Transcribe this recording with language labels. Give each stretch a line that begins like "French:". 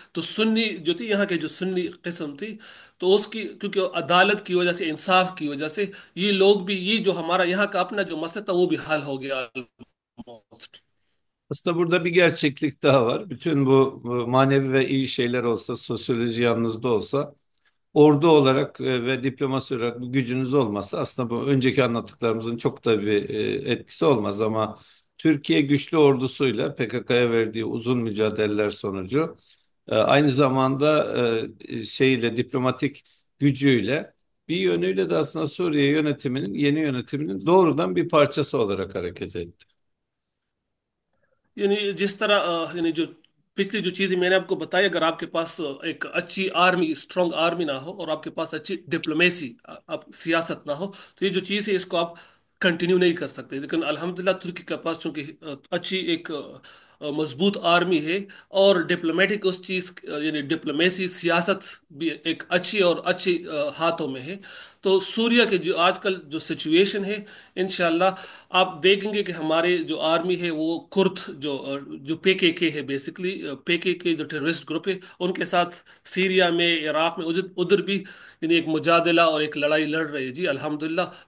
Hindi: तो सुन्नी जो थी यहाँ के जो सुन्नी किस्म थी, तो उसकी क्योंकि अदालत की वजह से इंसाफ की वजह से ये लोग भी ये जो हमारा यहाँ का अपना जो मसला था वो भी हल हो गया almost.
Turkish: Aslında burada bir gerçeklik daha var. Bütün bu manevi ve iyi şeyler olsa, sosyoloji yanınızda olsa ordu olarak ve diplomasi olarak bir gücünüz olmasa aslında bu önceki anlattıklarımızın çok da bir etkisi olmaz ama Türkiye güçlü ordusuyla PKK'ya verdiği uzun mücadeleler sonucu aynı zamanda şeyle diplomatik gücüyle bir yönüyle de aslında Suriye yönetiminin yeni yönetiminin doğrudan bir parçası olarak hareket etti.
Hindi: यानी जिस तरह यानी जो पिछली जो चीजें मैंने आपको बताई, अगर आपके पास एक अच्छी आर्मी, स्ट्रांग आर्मी ना हो और आपके पास अच्छी डिप्लोमेसी, आप सियासत ना हो, तो ये जो चीज़ है इसको आप कंटिन्यू नहीं कर सकते। लेकिन अल्हम्दुलिल्लाह तुर्की के पास चूंकि अच्छी एक मजबूत आर्मी है और डिप्लोमेटिक उस चीज़ यानी डिप्लोमेसी सियासत भी एक अच्छी और अच्छी हाथों में है, तो सूर्या के जो आजकल जो सिचुएशन है, इंशाल्लाह आप देखेंगे कि हमारे जो आर्मी है वो कुर्द जो पीकेके है, बेसिकली पीकेके जो टेररिस्ट ग्रुप है, उनके साथ सीरिया में, इराक में, उधर उधर भी यानी एक मुजादला और एक लड़ाई लड़ रही है जी अल्हम्दुलिल्लाह।